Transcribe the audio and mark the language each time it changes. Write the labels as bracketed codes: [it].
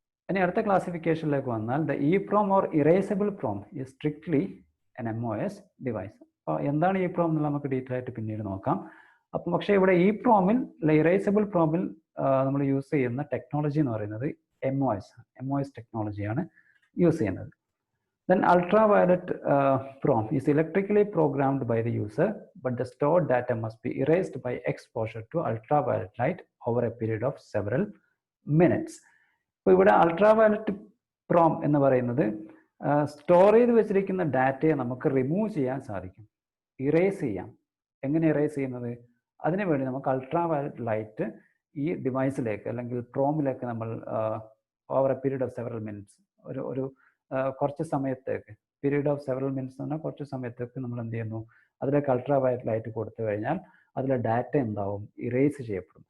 [ml] ഇനി അടുത്ത ക്ലാസിഫിക്കേഷനിലേക്ക് വന്നാൽ [en] The EEPROM or erasable PROM is strictly N MOS device. [ml] അപ്പോൾ എന്താണ് EEPROM എന്നുള്ളത് നമുക്ക് ഡീറ്റെയിൽ ആയിട്ട് പിന്നീട് നോക്കാം. അപ്പം പക്ഷേ ഇവിടെ EEPROM-ൽ ഇറേസബിൾ പ്രോമിൽ നമ്മൾ യൂസ് ചെയ്യുന്ന ടെക്നോളജി എന്ന് പറയുന്നത് MOS ടെക്നോളജിയാണ് യൂസ് ചെയ്യുന്നത്. [en] Then ultraviolet PROM is electrically programmed by the user, but the stored data must be erased by exposure to ultraviolet light over a period of several minutes. [ml] അപ്പോൾ ഇവിടെ ultraviolet PROM എന്ന് പറയുന്നത് store ചെയ്ത് വെച്ചിരിക്കുന്ന ഡാറ്റയെ നമുക്ക് remove ചെയ്യാൻ സാധിക്കും, ഇറേസ് ചെയ്യാം. എങ്ങനെ ഇറേസ് ചെയ്യുന്നത്? അതിനുവേണ്ടി നമുക്ക് അൾട്രാ വയലറ്റ് ലൈറ്റ് ഈ ഡിവൈസിലേക്ക് അല്ലെങ്കിൽ പ്രോമിലേക്ക് നമ്മൾ [en] over a period of several minutes [ml] ഒരു കുറച്ച് സമയത്തേക്ക്, [en] period of several minutes [ml] എന്ന് പറഞ്ഞാൽ കുറച്ച് സമയത്തേക്ക് നമ്മൾ എന്ത് ചെയ്യുന്നു, അതിലേക്ക് അൾട്രാ വയലറ്റ് ലൈറ്റ് കൊടുത്തു കഴിഞ്ഞാൽ അതിലെ ഡാറ്റ എന്താവും, ഇറേസ് ചെയ്യപ്പെടും.